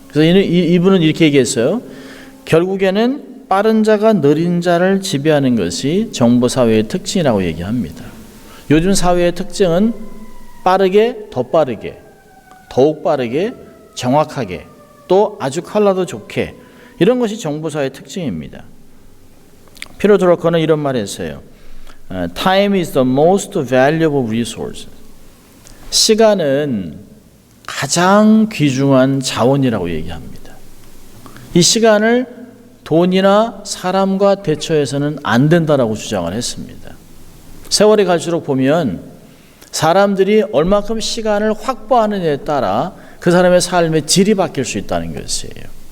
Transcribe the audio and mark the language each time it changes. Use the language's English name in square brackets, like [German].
[Korean] 그래서 이분은 이렇게 얘기했어요. 결국에는 빠른 자가 느린 자를 지배하는 것이 정보 사회의 특징이라고 얘기합니다. 요즘 사회의 특징은 빠르게, 더 빠르게, 더욱 빠르게, 정확하게, 또 아주 컬러도 좋게, 이런 것이 정보 사회의 특징입니다. 피터 드러커는 이런 말을 했어요. [English] Time is the most valuable resource. [Korean] 시간은 가장 귀중한 자원이라고 얘기합니다. 이 시간을 돈이나 사람과 대처해서는 안 된다라고 주장을 했습니다. 세월이 갈수록 보면 사람들이 얼마큼 시간을 확보하느냐에 따라 그 사람의 삶의 질이 바뀔 수 있다는 것이에요.